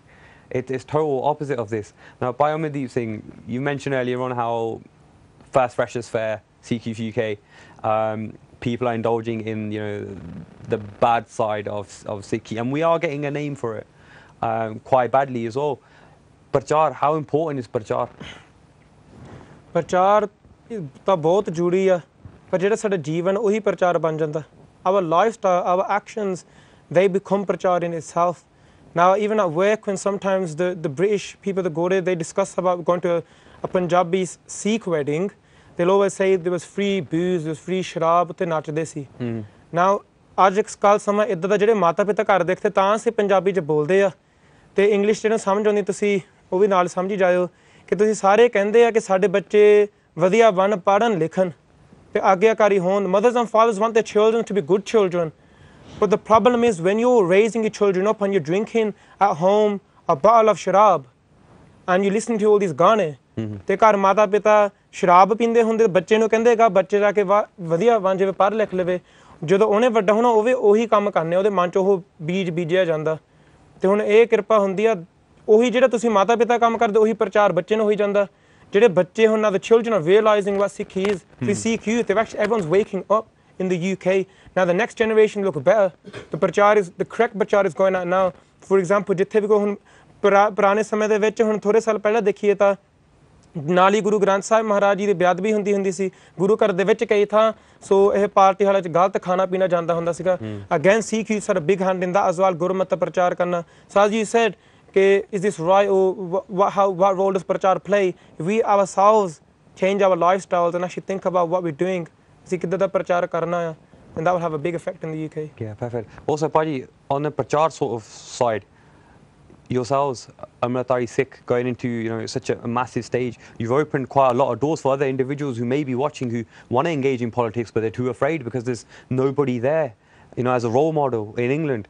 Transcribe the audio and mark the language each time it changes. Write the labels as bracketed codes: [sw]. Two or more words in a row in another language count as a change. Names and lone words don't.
[en] It's total opposite of this. Now, Biomadeep Singh, you mentioned earlier on how First Freshers Fair, Sikh Youth UK, people are indulging in, you know, the bad side of Sikhi, and we are getting a name for it quite badly as well. Prachar, how important is prachar? [pa] ਪ੍ਰਚਾਰ ਤਾਂ ਬਹੁਤ ਜ਼ਰੂਰੀ ਆ ਪਰ ਜਿਹੜਾ ਸਾਡਾ ਜੀਵਨ ਉਹੀ ਪ੍ਰਚਾਰ ਬਣ ਜਾਂਦਾ [en] our lifestyle, our actions, they become prachar in itself. Now, even at work, when sometimes the British people that go there, they discuss about going to a Punjabi Sikh wedding, they'll always say there was free booze, there was free sharab, [pa] ਤੇ ਨੱਚਦੇ ਸੀ. Now, ਅੱਜ ਕੱਲ੍ਹ ਸਮਾਂ ਇੱਦਾਂ ਦਾ ਜਿਹੜੇ ਮਾਤਾ ਪਿਤਾ ਘਰ ਦੇਖਦੇ ਤਾਂ ਅਸੀਂ ਪੰਜਾਬੀ 'ਚ ਬੋਲਦੇ ਆ ਅਤੇ ਇੰਗਲਿਸ਼ ਜਿਹਨੂੰ ਸਮਝ ਆਉਂਦੀ ਤੁਸੀਂ ਉਹ ਵੀ ਨਾਲ ਸਮਝੀ ਜਾਇਓ ਕਿ ਤੁਸੀਂ ਸਾਰੇ ਕਹਿੰਦੇ ਆ ਕਿ ਸਾਡੇ ਬੱਚੇ ਵਧੀਆ ਬਣ ਪੜ੍ਹਨ ਲਿਖਣ ਤੇ ਆਗਿਆਕਾਰੀ ਹੋਣ. [en] Mothers and fathers want their children to be good children. But the problem is when you're raising your children up and you're drinking at home a bottle of sharab and you're listening to all these gane, [pa] ਤੇ ਘਰ ਮਾਤਾ ਪਿਤਾ ਸ਼ਰਾਬ ਪੀਂਦੇ ਹੁੰਦੇ ਬੱਚੇ ਨੂੰ ਕਹਿੰਦੇਗਾ ਬੱਚੇ ਜਾ ਕੇ ਵਧੀਆ ਬਣ ਜਾਵੇ ਪੜ੍ਹ ਲਿਖ ਲਵੇ ਜਦੋਂ ਉਹਨੇ ਵੱਡਾ ਹੋਣਾ ਉਹ ਵੀ ਉਹੀ ਕੰਮ ਕਰਨੇ, ਉਹਦੇ ਮਨ 'ਚ ਉਹ ਬੀਜ ਬੀਜਿਆ ਜਾਂਦਾ। ਤੇ ਹੁਣ ਇਹ ਕਿਰਪਾ ਹੁੰਦੀ ਆ, ਉਹੀ ਜਿਹੜਾ ਤੁਸੀਂ ਮਾਤਾ ਪਿਤਾ ਕੰਮ ਕਰਦੇ ਉਹੀ ਪ੍ਰਚਾਰ ਬੱਚੇ ਨੂੰ ਹੋਈ ਜਾਂਦਾ। ਜਿਹੜੇ ਬੱਚੇ ਹੁਣ [en] now the children are realizing what Sikh is. The Sikh youth, everyone's waking up in the UK. Now the next generation look better. The correct prachar is going out now. For example, [pa] ਜਿੱਥੇ ਵੀ ਕੋਈ ਹੁਣ ਪੁਰਾਣੇ ਸਮੇਂ ਦੇ ਵਿੱਚ ਹੁਣ ਥੋੜ੍ਹੇ ਸਾਲ ਪਹਿਲਾਂ ਦੇਖੀਏ ਤਾਂ ਨਾਲ ਹੀ ਗੁਰੂ ਗ੍ਰੰਥ ਸਾਹਿਬ ਮਹਾਰਾਜ ਜੀ ਦੀ ਬੇਅਦਬੀ ਹੁੰਦੀ ਸੀ ਗੁਰੂ ਘਰ ਦੇ ਵਿੱਚ ਕਈ ਥਾਂ। ਸੋ ਇਹ ਪਾਰਟੀ ਹਾਲਾਂ 'ਚ ਗਲਤ ਖਾਣਾ ਪੀਣਾ ਜਾਂਦਾ ਹੁੰਦਾ ਸੀਗਾ। [en] Again Sikh Youth had a big hand in that as well, [pa] ਗੁਰਮਤਿ ਪ੍ਰਚਾਰ ਕਰਨਾ। [en] So as you said, is this right, or what role does prachar play? If we ourselves change our lifestyles and actually think about what we're doing, [pa] ਅਸੀਂ ਕਿੱਦਾਂ ਦਾ ਪ੍ਰਚਾਰ ਕਰਨਾ ਆ, [en] and that will have a big effect in the UK. Yeah, perfect. Also, Paji, on the prachar sort of side, yourselves, Amritari Sikh, going into such a massive stage, you've opened quite a lot of doors for other individuals who may be watching who want to engage in politics but they're too afraid because there's nobody there, as a role model in England.